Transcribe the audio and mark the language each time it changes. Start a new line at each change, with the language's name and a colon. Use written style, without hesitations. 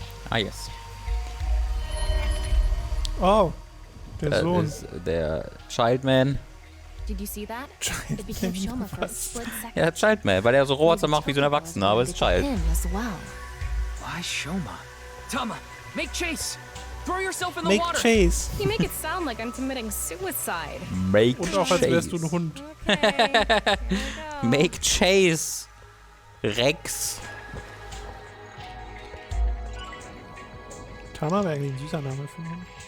English: Ah, yes.
German: Oh, der Sohn. Ist der Childman.
English: Did you see that? It became Shoma for a split second.
German: Ja, Childman, weil er so Rohrzer macht wie so ein Erwachsener, aber ist Child.
English: Why Shoma? Tama, make chase! Throw yourself in the Make water! chase. You make it sound like I'm committing suicide. Make
German: Und auch als wärst du ein Hund.
English: Okay. Make chase. Rex.
German: Tama wäre eigentlich ein süßer Name für ihn.